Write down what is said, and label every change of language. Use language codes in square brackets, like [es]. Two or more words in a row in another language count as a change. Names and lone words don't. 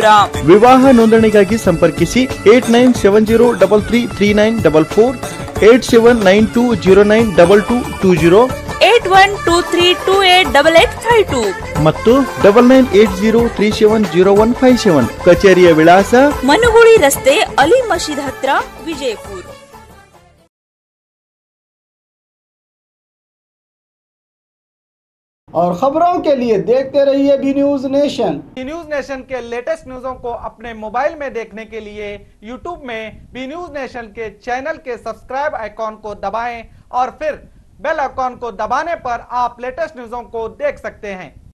[kn] ವಿವಾಹ ನೋಂದಣಿಗಾಗಿ ಸಂಪರ್ಕಿಸಿ 8970333944, 8792092220, 8123288852 ಮತ್ತು 9980370157। ಕಚೇರಿಯ ವಿಳಾಸ ಮನುಗುಳಿ ರಸ್ತೆ, ಅಲಿ ಮಸೀದ್ ಹತ್ರ, ವಿಜಯಪುರ। [ur] اور خبروں کے لیے دیکھتے رہیے بی نیوز نیشن۔ بی نیوز نیشن کے [en] latest news [ur] کو اپنے موبائل میں دیکھنے کے لیے یوٹیوب میں بی نیوز نیشن کے چینل کے [en] subscribe icon [ur] کو دبائیں اور پھر [en] bell icon [ur] کو دبانے پر آپ [en] latest news [ur] کو دیکھ سکتے ہیں۔